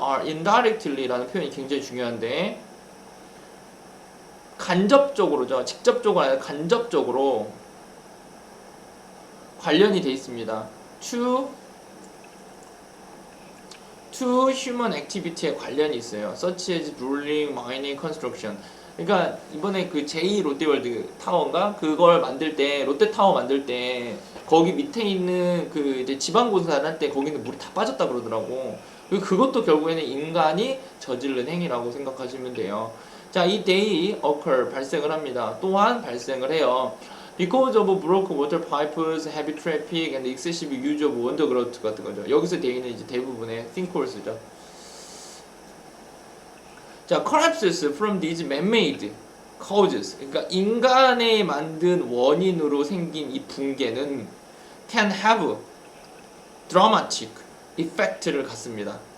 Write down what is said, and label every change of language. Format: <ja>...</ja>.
<ko>are indirectly 라는 표현이 굉장히 중요한데 간접적으로죠. 직접적으로 아니라 간접적으로 관련이 돼 있습니다.</ko> <en>to human activity에 관련이 있어요. such as drilling, mining, construction.</en> <ko>그러니까 이번에 그 제2 롯데월드 타워인가 그걸 만들 때 롯데타워 만들 때 거기 밑에 있는 그 이제 지방 공사를 할 때 거기는 물이 다 빠졌다 그러더라고. 그것도 결국에는 인간이 저지른 행위라고 생각하시면 돼요. 자, 이 day occur 발생을 합니다. 또한 발생을 해요.</ko> <en>Because of broken water pipes, heavy traffic, and excessive use of undergrowth 같은 거죠.</en> <ko>여기서 day는 이제 대부분의 sinkholes죠.</ko> <en>자, collapses from these man-made causes.</en> <ko>그러니까 인간이 만든 원인으로 생긴 이 붕괴는 can have dramatic effect 를 갖습니다.</ko>